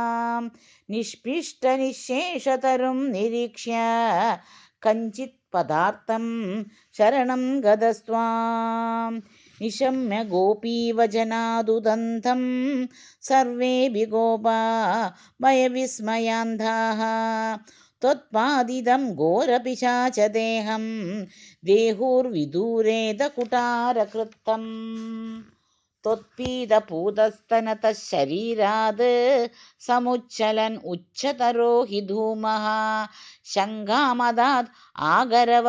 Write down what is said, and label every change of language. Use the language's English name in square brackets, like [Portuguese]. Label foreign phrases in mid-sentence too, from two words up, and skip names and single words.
[Sanskrit] निष्पिष्टनिशेषतरुं निरीक्ष्य कञ्चित् पदार्थं शरणं गतस्त्वां निशम्य गोपीवचनादुदन्तं सर्वेपि गोपा भयविस्मयान्धाः त्वत्पादिदं घोरपिशाचदेहं देहुर्विदूरेदकुटारकृत्तम् त्वत्पीतपूतस्तनतः शरीरात् समुच्चलन् उच्चतरो हि धूमः शङ्कामदात् आगरव